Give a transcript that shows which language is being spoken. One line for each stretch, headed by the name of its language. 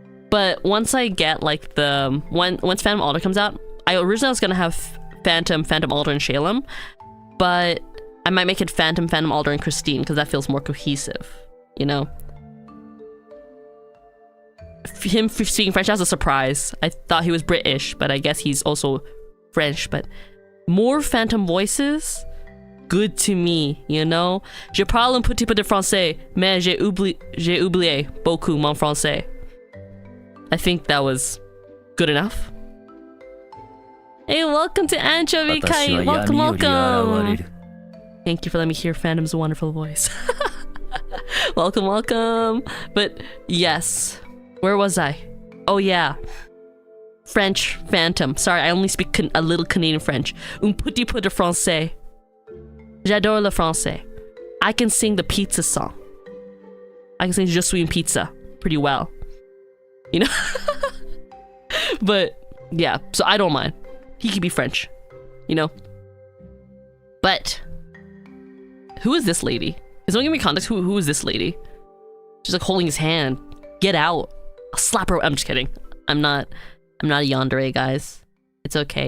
English: But once I get like once Phantom Alder comes out, I originally was gonna have Phantom Alder, and Shalem, but I might make it Phantom Alder, and Christine, because that feels more cohesive, you know? Him speaking French as a surprise. I thought he was British, but I guess he's also French, but more Phantom voices, good to me, you know?
French: Je parle un petit peu de français, mais j'ai oublié beaucoup mon français.
English: I think that was good enough. Hey, welcome to Anchovy Kai. Welcome. Thank you for letting me hear Phantom's wonderful voice. welcome. But yes, where was I? Oh yeah, French Phantom. Sorry, I only speak a little Canadian French.
French: Un petit peu de français. J'adore le français.
English: I can sing the pizza song. I can sing
French: Je suis une pizza
English: pretty well. You know? But yeah, so I don't mind. He could be French, you know? But who is this lady? Is someone give me context? Who is this lady? She's like holding his hand. Get out. I'll slap her. I'm just kidding. I'm not a yandere, guys. It's okay.